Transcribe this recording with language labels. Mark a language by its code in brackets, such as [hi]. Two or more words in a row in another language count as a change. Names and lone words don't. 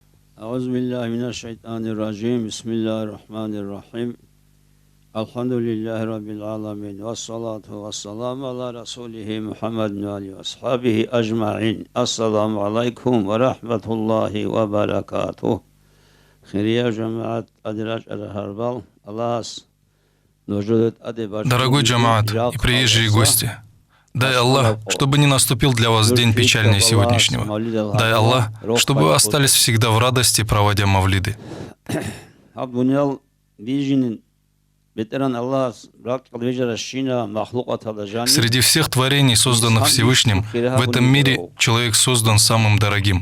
[ar] أعوذ بالله من الشيطان الرجيم. بسم الله الرحمن الرحيم. الحمد لله رب العالمين. والصلاة والسلام على رسوله محمد وعليه وأصحابه أجمعين. السلام عليكم ورحمة الله وبركاته. Хирия джамаат адирач ар-харбал. Аллахс. [ru] Дорогой джамаат и приезжие гости, дай Аллах, чтобы не наступил для вас день печальнее сегодняшнего. Дай Аллах, чтобы вы остались всегда в радости, проводя мавлиды. Среди всех творений, созданных Всевышним, в этом мире человек создан самым дорогим.